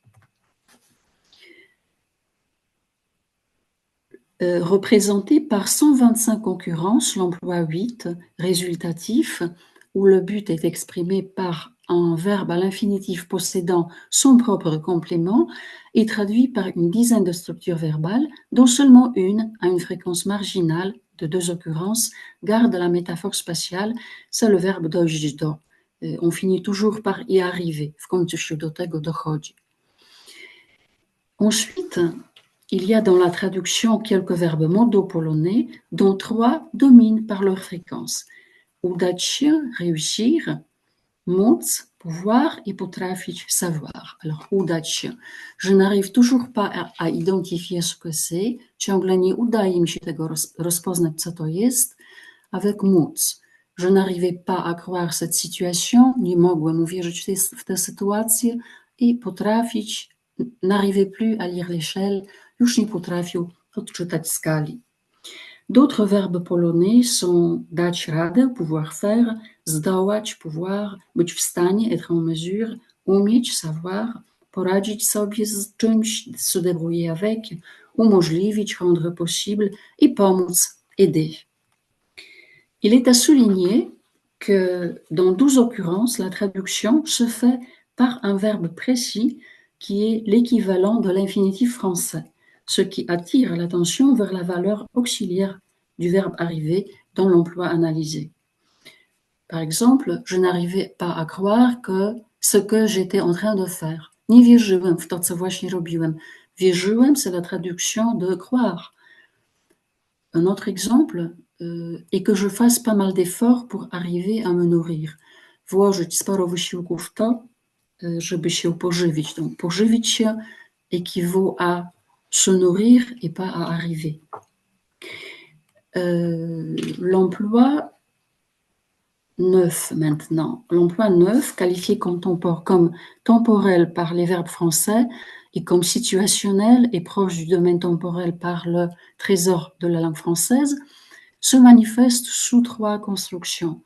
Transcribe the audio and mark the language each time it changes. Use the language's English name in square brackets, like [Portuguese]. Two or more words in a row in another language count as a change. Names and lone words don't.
[French] Représenté par 125 occurrences, l'emploi 8, résultatif, où le but est exprimé par un verbe à l'infinitif possédant son propre complément, est traduit par une dizaine de structures verbales, dont seulement une, à une fréquence marginale de 2 occurrences, garde la métaphore spatiale, c'est le verbe [Polish] dojść do. [French] On finit toujours par y arriver. [Polish] W końcu się do tego dochodzi. [French] Ensuite, il y a dans la traduction quelques verbes modaux polonais, dont 3 dominent par leur fréquence. [Polish] Udać się, [French] réussir, móc, pouvoir et potrafić, savoir. Alors, [Polish] udać się. [French] Je n'arrive toujours pas à identifier ce que c'est. [Polish] Ciągle nie udaje mi się tego rozpoznać, co to jest. [French] Avec móc. Je n'arrivais pas à croire cette situation. [Polish] Nie mogłem uwierzyć w tę sytuację. I potrafić, [French] n'arrivait plus à lire l'échelle. [Polish] Już nie potrafił odczytać skali. [French] D'autres verbes polonais sont [Polish] dać radę, [French] pouvoir faire, zdołać, pouvoir, [Polish] być w stanie, [French] être en mesure, [Polish] umieć, savoir, poradzić sobie z czymś, [French] se débrouiller avec, umożliwić, rendre possible [Polish] i pomóc, [French] aider. Il est à souligner que dans 12 occurrences, la traduction se fait par un verbe précis qui est l'équivalent de l'infinitif français, ce qui attire l'attention vers la valeur auxiliaire du verbe arriver dans l'emploi analysé. Par exemple, je n'arrivais pas à croire que ce que j'étais en train de faire. [Polish] Nie wierzyłem w to, co właśnie robiłem. Wierzyłem, [French] c'est la traduction de croire. Un autre exemple est que je fasse pas mal d'efforts pour arriver à me nourrir. [Polish] Włożyć sporo wysiłku w to, żeby się pożywić. [French] Donc, [Polish] pożywić się [French] équivaut à se nourrir et pas à arriver. L'emploi 9 maintenant. L'emploi 9, qualifié comme temporel par les verbes français et comme situationnel et proche du domaine temporel par le trésor de la langue française, se manifeste sous 3 constructions.